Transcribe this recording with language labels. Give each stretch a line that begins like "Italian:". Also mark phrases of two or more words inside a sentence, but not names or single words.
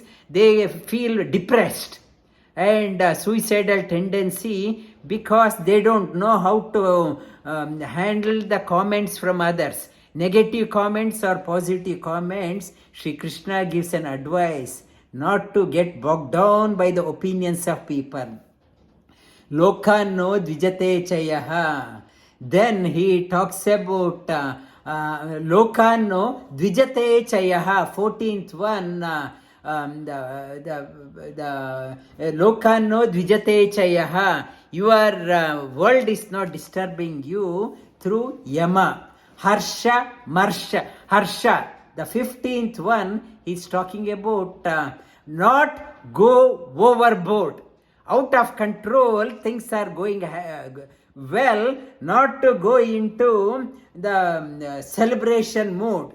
English: They feel depressed and suicidal tendency because they don't know how to handle the comments from others. Negative comments or positive comments, Sri Krishna gives an advice not to get bogged down by the opinions of people.
Sanskrit: Lokān nodvijate chayah.
English: Then he talks about
Sanskrit: lokān nodvijate chayah,
English: 14th one.
Sanskrit: The lokān nodvijate chayah.
English: Your world is not disturbing you through yama.
Sanskrit: Harsha, marsha.
English: Harsha, the 15th one, he's talking about not go overboard. Out of control, things are going well, not to go into the celebration mood.